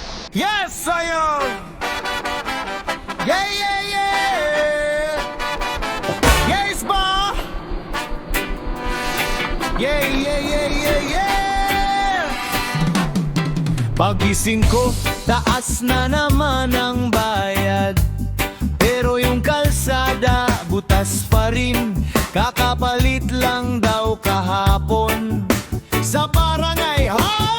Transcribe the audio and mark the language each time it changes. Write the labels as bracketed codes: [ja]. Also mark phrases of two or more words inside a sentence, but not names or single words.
[en] Yes, ayun! Yeah, yeah, yeah! Yes, ba? Yeah, yeah, yeah, yeah, yeah! [tl] Pagising ko, taas na naman ang bayad, pero yung kalsada, butas pa rin. Kakapalit lang daw kahapon sa barangay hall.